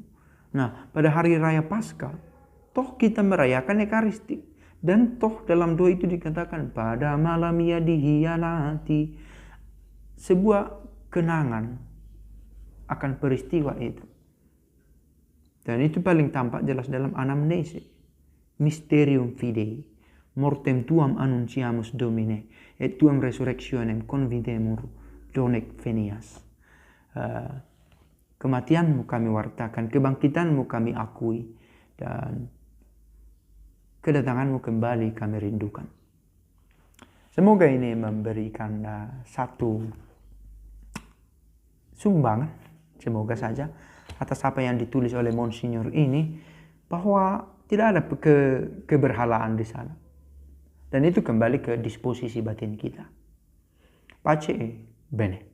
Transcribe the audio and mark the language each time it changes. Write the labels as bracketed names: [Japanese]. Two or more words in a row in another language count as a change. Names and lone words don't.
[Indonesian] Nah, pada hari raya Paskah, toh kita merayakan Ekaristi. Dan toh dalam doa itu dikatakan, pada malam ia dihianati. Sebuah kenangan akan peristiwa itu. Dan itu paling tampak jelas dalam anamnese. [Latin] Mysterium fidei, mortem tuam annunciamus Domine, et tuam resurrectionem convidemur donec venias. [Indonesian] Kematianmu kami wartakan, kebangkitanmu kami akui, dan kedatanganmu kembali kami rindukan. Semoga ini memberikan satu sumbangan, semoga saja, atas apa yang ditulis oleh Monsignor ini, bahwa tidak ada keberhalaan di sana. Dan itu kembali ke disposisi batin kita. [Italian] Pace bene.